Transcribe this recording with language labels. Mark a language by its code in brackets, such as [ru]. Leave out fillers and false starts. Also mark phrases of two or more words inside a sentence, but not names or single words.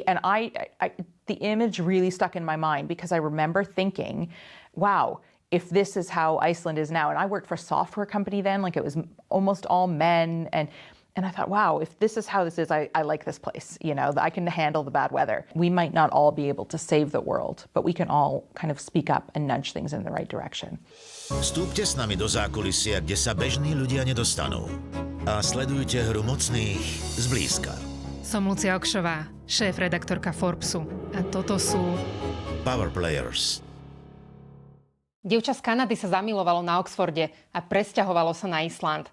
[en] And the image really stuck in my mind because I remember thinking, wow, if this is how Iceland is now, and I worked for a software company then, like it was almost all men, and I thought, wow, if this is how this is, I like this place, I can handle the bad weather. We might not all be able to save the world, but we can all kind of speak up and nudge things in the right direction. [sk] Vstúpte s nami do zákulisia, kde sa bežní ľudia nedostanú. A sledujte hru mocných zblízka. Som Lucia Okšová, šéf-redaktorka Forbesu. A toto sú Power Players. Dievča z Kanady sa zamilovalo na Oxforde a presťahovalo sa na Island.